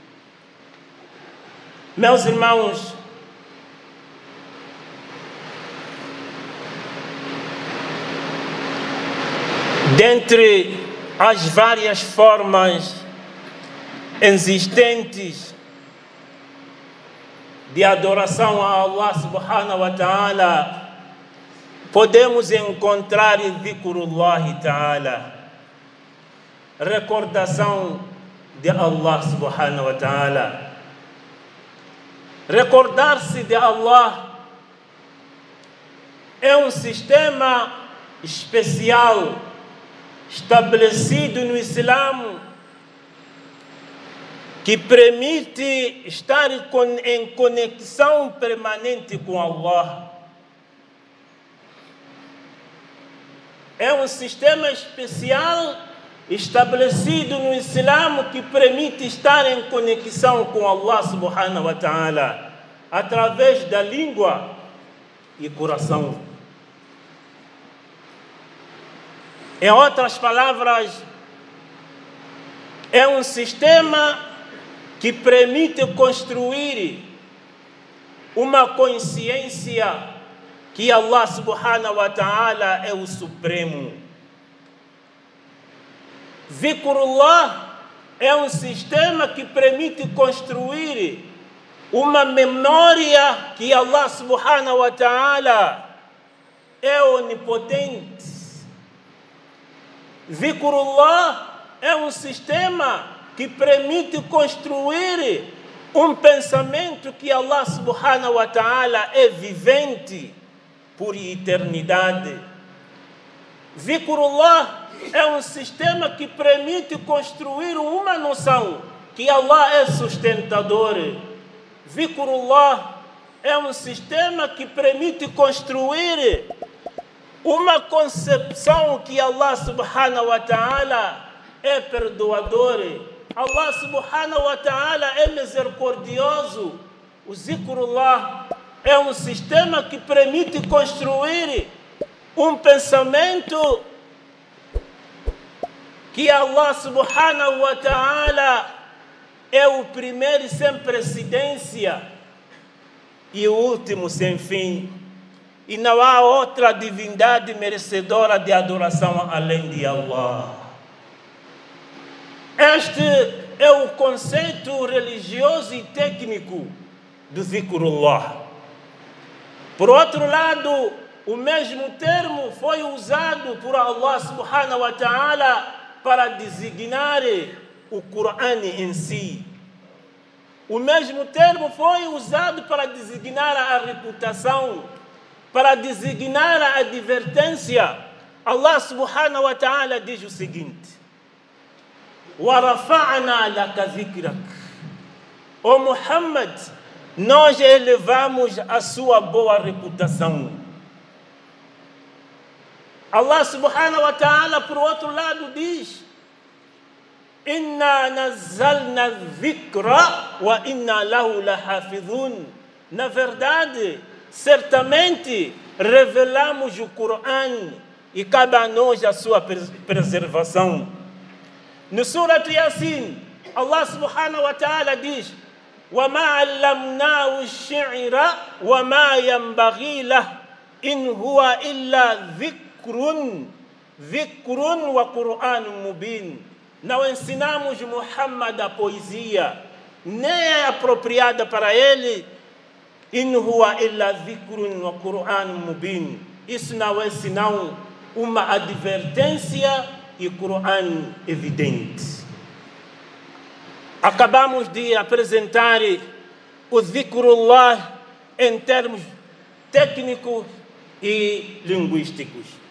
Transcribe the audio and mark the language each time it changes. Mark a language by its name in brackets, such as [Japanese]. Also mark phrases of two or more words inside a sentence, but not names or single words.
[Portuguese] Meus irmãos, dentre as várias formas existentes de adoração a Allah [Arabic] سبحانه وتعالى, [Portuguese] podemos encontrar [Arabic] ذكر الله تعالى, [Portuguese] recordação de Allah [Arabic] سبحانه وتعالى. [Portuguese] Recordar-se de Allah é um sistema especial estabelecido no Islã que permite estar em conexão permanente com Allah. É um sistema especial estabelecido no Islã que permite estar em conexão com Allah [Arabic] سبحانه وتعالى [Portuguese] através da língua e coração. Em outras palavras, é um sistema que permite construir uma consciência que Allah [Arabic] سبحانه وتعالى [Portuguese] é o Supremo. Dhikrullah é um sistema que permite construir uma memória que Allah [Arabic] سبحانه وتعالى [Portuguese] é onipotente. Dhikrullah é um sistema que permite construir um pensamento que Allah [Arabic] سبحانه وتعالى [Portuguese] é vivente por eternidade. Dhikrullah é um sistema que permite construir uma noção que Allah é sustentador. Dhikrullah é um sistema que permite construir uma concepção que Allah [Arabic] سبحانه وتعالى [Portuguese] é perdoador. Allah [Arabic] سبحانه وتعالى [Portuguese] é misericordioso. O Dhikrullah é um sistema que permite construir um pensamento que Allah [Arabic] سبحانه وتعالى [Portuguese] é o primeiro sem precedência e o último sem fim. E não há outra divindade merecedora de adoração além de Allah. Este é o conceito religioso e técnico do Zikrullah. Por outro lado, o mesmo termo foi usado por Allah [Arabic] سبحانه وتعالى [Portuguese] para designar o Corão em si. O mesmo termo foi usado para designar a reputação, para designar a advertência. Allah [Arabic] سبحانه وتعالى [Portuguese] diz o seguinte: [Arabic] وَرَفَعْنَا لَكَ ذِكْرَكَ. [Portuguese] Ó Muhammad, nós elevamos a sua boa reputação. Allah [Arabic] سبحانه وتعالى, [Portuguese] por outro lado, diz: [Arabic] إنا نزلنا الذكر وإنا له لحافظون. [Portuguese] Na verdade, certamente revelamos o Corão e cabe a nós a sua preservação. No Surat Yasin, Allah [Arabic] سبحانه وتعالى [Portuguese] diz: [Arabic] وَمَا عَلَّمْنَاهُ الشِّعْرَ وَمَا يَنْبَغِي لَهُ إِنْ هُوَ إِلَّا ذِكْرٌ وَقُرْآنٌ مُبِينٌ. [Portuguese] Não ensinamos Muhammad a poesia, nem é apropriada para ele. [Arabic] إِنْ هُوَ إِلَّا ذِكْرٌ وَقُرْآنٌ مُبِينٌ. [Portuguese] Isso não é senão uma advertência e Corão evidente. Acabamos de apresentar o Zikrullah em termos técnicos e linguísticos.